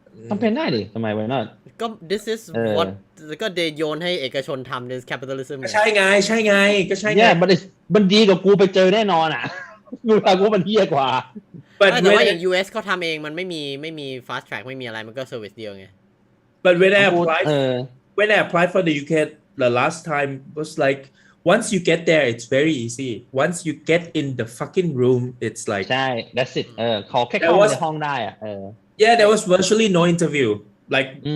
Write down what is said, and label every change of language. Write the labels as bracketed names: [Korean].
[Thai] คอมเพลนได้ดิทำไมวะน่ะ ก็ [English] this is what [Thai] ก็เดโยนให้เอกชนทำ [English] this capitalism [Thai] ใช่ไงก็ใช่ไง มันดีกว่ากูไปเจอแน่นอนอ่ะกูว่ามันเหี้ยกว่า แต่ว่าอย่าง US เขาทำเองมันไม่มี fast track ไม่มีอะไรมันก็ service เดียวไง [English] but when I applied for the UK the last time was like once you get there it's very easy once you get in the fucking room it's like [Thai] ใช่ [English] that's it [Thai] ขอแค่เข้าในห้องได้อ่ะ [English] yeah there was virtually no interview like